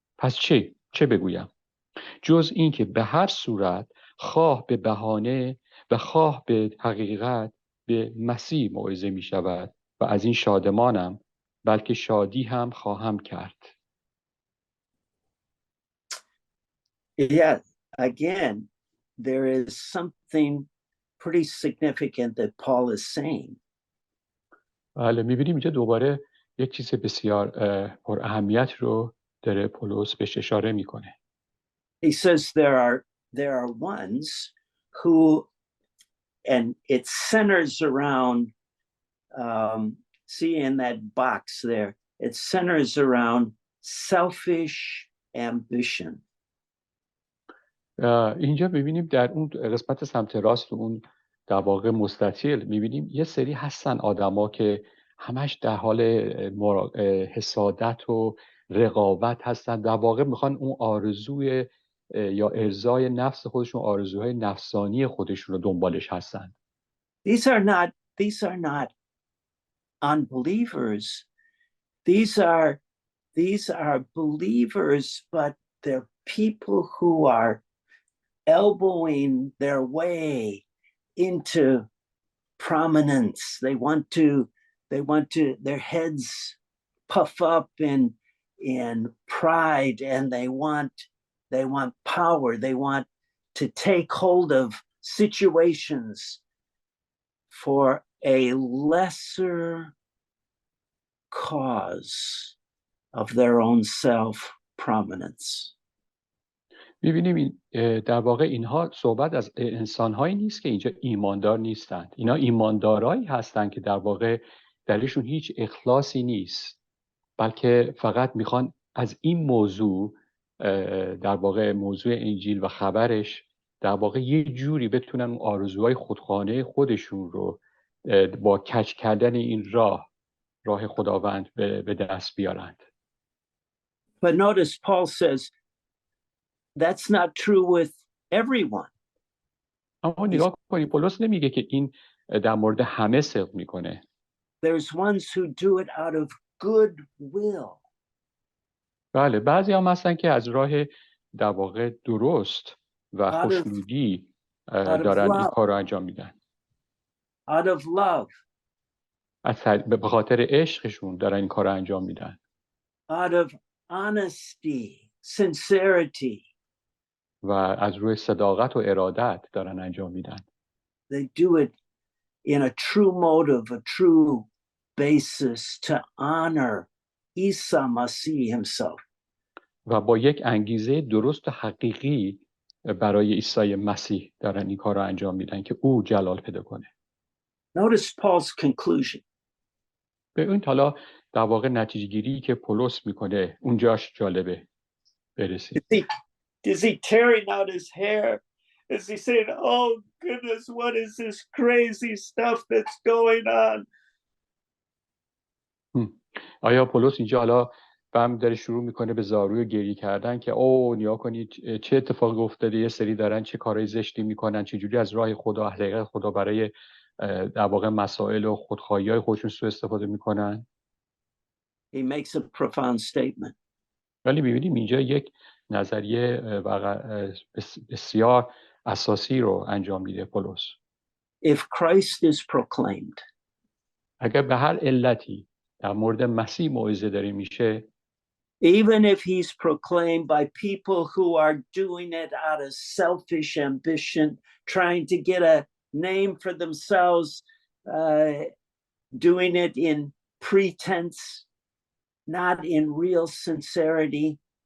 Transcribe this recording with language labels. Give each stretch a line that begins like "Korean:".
Persian: پس چه بگویم؟ جز این که به هر صورت خواه به بهانه و خواه به حقیقت به مسیح موعظه می شود و از این شادمانم، بلکه شادی هم خواهم کرد.
English: Yeah, again, there is something pretty significant that Paul is saying.
Persian: بله، می‌بینیم اینجا دوباره یک چیز بسیار پر اهمیت رو داره پولس بهش اشاره میکنه.
English: He says there are ones who, and it centers around, see in that box there, it centers around selfish ambition.
Persian: اینجا می‌بینیم در اون قسمت سمت راست اون در واقع مستطیل می‌بینیم یه سری هستن آدما که همش در حال حسادت و رقابت هستن، در واقع میخوان اون آرزوی یا ارضای نفس خودشون، آرزوهای نفسانی خودشون رو دنبالش هستن.
English: These are not unbelievers. These are believers, but they're people who are elbowing their way into prominence. They want to their heads puff up in pride, and they want power. They want to take hold of situations for a lesser cause of their own self-prominence.
Persian: می‌بینیم در واقع اینها صحبت از انسان‌هایی نیست که اینجا ایماندار نیستند. اینا ایماندارایی هستند که در واقع درشون هیچ اخلاصی نیست، بلکه فقط میخوان از این موضوع، در واقع موضوع انجیل و خبرش، در واقع یه جوری بتونن آرزوهای خودخانه خودشون رو با کج کردن این راه خداوند به دست بیارند.
English: But notice Paul says that's not true with everyone.
Persian: اما نگاه کنید پولس نمیگه که این در مورد همه صدق میکنه.
English: There's ones who do it out of good will.
Persian: بله، بعضی هم هستن که از راه در واقع درست و
English: out of
Persian: خوشنودی
English: out of
Persian: دارن این
English: love,
Persian: کار رو انجام میدن.
English: out of love,
Persian: به خاطر عشقشون دارن این کار رو انجام میدن.
English: out of honesty, sincerity.
Persian: و از روی صداقت و ارادت دارن انجام میدن.
English: They do it in a true motive, a true basis to honor Isa Masih himself.
Persian: و با یک انگیزه درست و حقیقی برای عیسی مسیح دارن این کار رو انجام میدن که او جلال پیدا کنه.
English: Notice Paul's conclusion.
Persian: به این حالا در واقع نتیجه گیری که پولس میکنه اونجاش جالبه برسیم.
English: Is he tearing out his hair? Is he saying, oh goodness, what is this crazy stuff that's going on?
Persian: آیا پولس اینجا حالا بهم داره شروع میکنه به زاروی و گریه کردن که او نیا کنید چه اتفاقی افتاده، یه سری دارن چه کارهای زشتی میکنن، چه جوری از راه خدا، حقیقت خدا برای در واقع مسائل و خودخواهی‌های خودشون سوء استفاده میکنن؟
English: He makes a profound statement.
Persian: ولی می‌بینیم اینجا یک نظریه بسیار اساسی رو انجام میده پولس.
English: If Christ is proclaimed,
Persian: اگر به هر علتی در مورد مسیح موعظه داره میشه،
English: even if he's proclaimed by people who are doing it out of selfish ambition, trying to get a name for themselves, doing it in pretense, not in real sincerity.